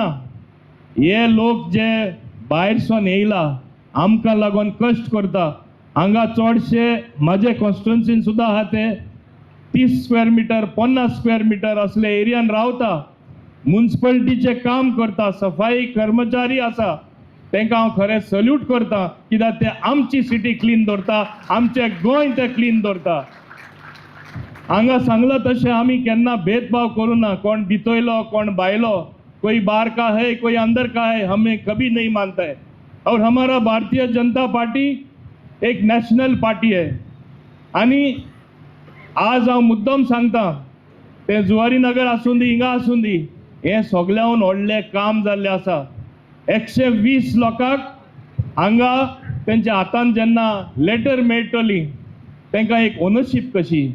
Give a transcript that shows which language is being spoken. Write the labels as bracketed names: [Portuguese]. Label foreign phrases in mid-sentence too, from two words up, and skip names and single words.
[Konkani] हे लोक जे भायरसून येयला आमकां लागून कश्ट करता, हांगा चडशे म्हाजे कॉन्स्टिट्युएन्सीन सुद्दां आहा ते 30 [English] square meter [Konkani] 50 [English] square meter [Konkani] असले एरियान रावता, म्युन्सिपालिटीचे काम करता, सफाई कर्मचारी आसा, तांकां हांव खरें सल्यूट करता, कित्याक ते आमची [English] city clean [Konkani] दवरता, आमचे गोंय ते क्लीन दवरता. हांगा सांगलां तशें आमी केन्ना भेदभाव करूं ना. कोण भितरलो कोण भायलो, [Hindi] कोई बाहर का है कोई अंदर का है, हमें कभी नहीं मानता है. और हमारा भारतीय जनता पार्टी एक [English] national party [Hindi] है. [Konkani] आनी आज हांव मुद्दम सांगता, ते जुवारी नगर आसूं दी हिंगा आसूं दी, हें सगळ्याहून व्हडलें काम जाल्लें आसा. 120 लोकांक हांगा तेंच्या हातान जेन्ना लेटर मेळटली तांकां एक ओनरशीप कशी.